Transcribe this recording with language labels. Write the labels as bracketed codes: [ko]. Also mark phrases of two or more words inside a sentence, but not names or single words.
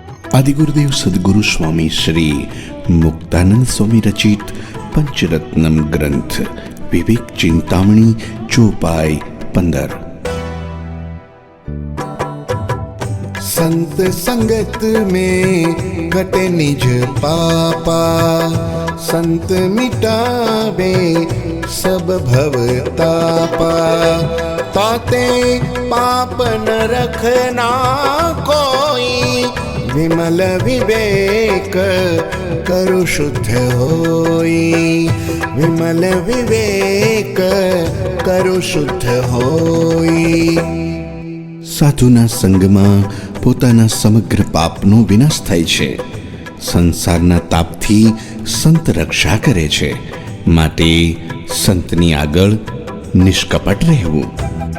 [gu] આદિગુરુદેવ સદગુરુ સ્વામી શ્રી મુક્તાનંદ સ્વામી રચિત પંચરત્નમ ગ્રંથ વિવેક ચિંતામણી ચોપાઈ 15। [hi] संत संगत में घटे निज पापा, संत मिटावे सब भव तापा। ताते पाप न रखना कोई, विमल विवेक करु शुद्ध होई। विमल विवेक करु शुद्ध होई। [gu] સાધુના સંગમાં પોતાના સમગ્ર પાપનો વિનાશ થાય છે। સંસારના તાપથી સંત રક્ષા કરે છે, માટે સંતની આગળ નિષ્કપટ રહેવું।